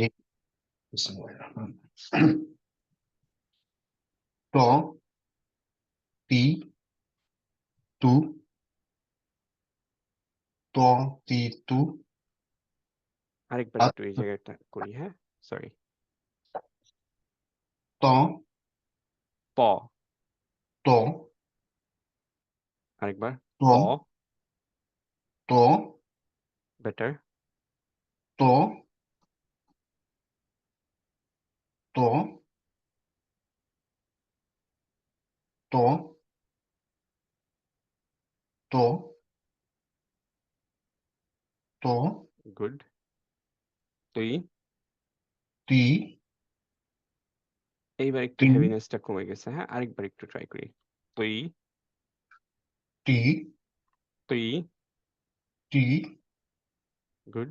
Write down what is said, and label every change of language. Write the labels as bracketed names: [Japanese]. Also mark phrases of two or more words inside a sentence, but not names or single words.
[Bangla] জি [Arabic] بسم الله الرحمن الرحيم. ত তি তু ত তি তু [Bangla] আরেকবার আত একটু এই জায়গাটা করি, হ্যাঁ, সরি। ত প, ত আরেকবার ত প, ত বেটার, ত ত ত ত ত গুড। তুই, তি এইবার একটু তিন হেভিনেসটা কমে গেছে, হ্যাঁ, আরেকবার একটু ট্রাই করি। তুই, তি তুই, তি গুড,